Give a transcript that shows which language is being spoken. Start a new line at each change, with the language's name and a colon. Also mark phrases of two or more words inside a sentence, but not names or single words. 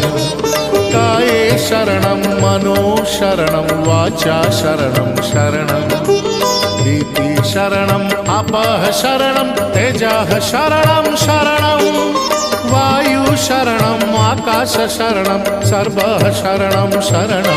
Sanskrit: काये शरणं मनो शरणं वाचा शरणं शरणं नीति शरणं अपः शरणं तेजः शरणं शरणं वायु शरणं आकाश शरणं सर्वः शरणं शरणं